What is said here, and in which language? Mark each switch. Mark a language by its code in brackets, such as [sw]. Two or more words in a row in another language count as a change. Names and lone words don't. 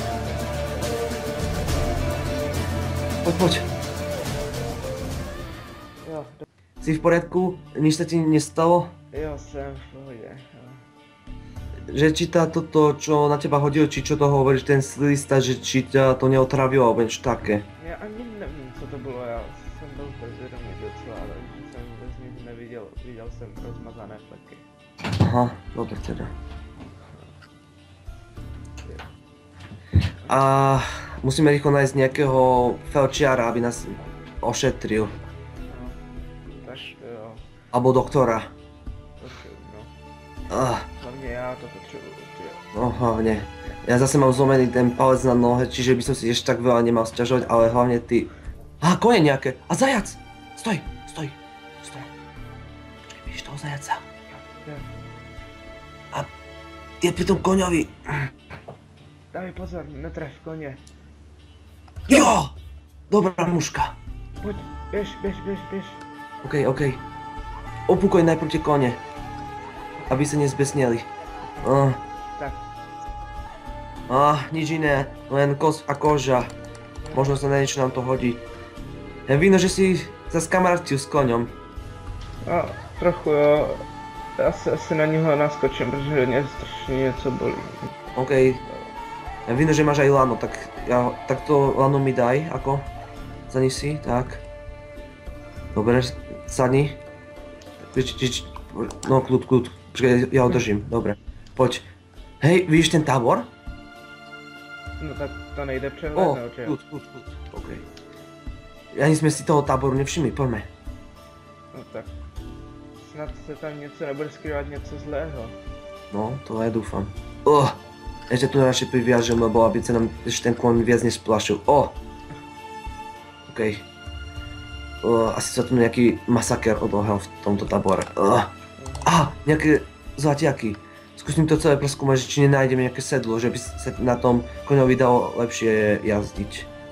[sk] Poď. [cs] Jo, [sk] Si v poriadku? Nič sa ti nestalo? [cs] jo, jsem v pohodě. [sk] Že či toto, čo na teba hodil, či čo to hovoríš, ten slista, že či ťa to neotravilo, alebo niečo také. [cs] Já ani nevím, co to bylo, já jsem byl bezvědomý docela, takže jsem vůbec nic neviděl, viděl jsem rozmazané fleky. [sk] Aha, dobre teda. A musíme rýchlo nájsť nejakého felčiara, aby nás ošetril. [cs] No, tak jo, [sk] Alebo doktora. [cs] no. Hlavně já to potřebuju, tyjo. [sk] No hlavne. Ja zase mám zlomený ten palec na nohe, čiže by som si ešte tak veľa nemal sťažovať, ale hlavne ty... Kone nejaké! A zajac! Stoj! [cs] Počkej, vidíš toho zajaca? Jo. [sk] A je pri tom koňovi. [cs] Daj pozor, netref koně. Jo! Dobrá muška. Pojď, běž. [sk] OK. Opúkoj najprv tie kone. Aby sa nezbesneli. Tak. Nič iné, len kosť a koža. Možno sa na niečo nám to hodí. Vidno, že si sa skamarátil s koňom. [cs] Trochu jo. Já se asi na něho naskočím, protože mě strašně něco bolí. OK. [sk] Vidno, že máš aj lano, tak to lano mi daj, ako? Zadni si, tak. Dobre, sadni. No, kľud. Počkaj, ja ho držím, dobre. Poď. Hej, vidíš ten tábor? [cs] No tak to nejde přehlednout, že jo? [sk] Kľud. OK. Ani sme si toho táboru nevšimli, poďme. No tak. [cs] Snad se tam něco nebude skrývat něco zlého. [sk] No, to aj dúfam. Ešte tu naše priviažem, lebo aby sa nám ešte ten kôň viac nesplašil. OK. Asi sa tu nejaký masaker odohral v tomto tábore. Nejaké zlatiaky. Skúsim to celé preskúmať, že či nenájdeme nejaké sedlo, že by sa na tom koňovi dalo lepšie jazdiť.